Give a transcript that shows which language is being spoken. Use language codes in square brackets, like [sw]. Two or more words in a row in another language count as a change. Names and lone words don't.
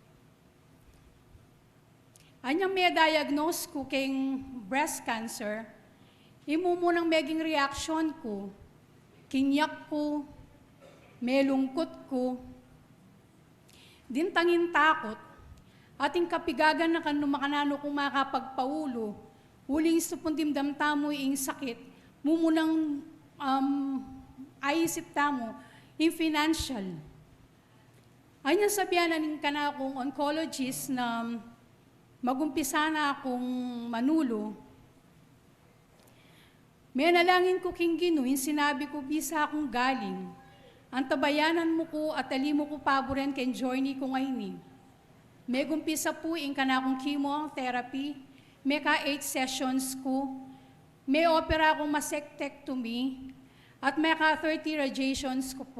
[pam] Anyang may diagnose ko kay [en] breast cancer, [pam] imumunang meging reaction ko, kinyak ko, may lungkot ko, din tangin takot, ating kapigagan na kan makanano kung makapagpaulo, huling supundim damtamo ing sakit, mumunang aisip tamo, yung financial. Anya sabihan na ning kana akong oncologist na magumpisa na akong manulo, may nalangin ko king Ginoo, yung sinabi ko, bisa akong galing. Ang tabayanan mo ko at ali mo ko paboren kay journey ko ngayon. May gumpisa po yung kanakong chemotherapy, may ka 8 sessions ko, may opera akong mastectomy, at may ka 30 radiations ko po.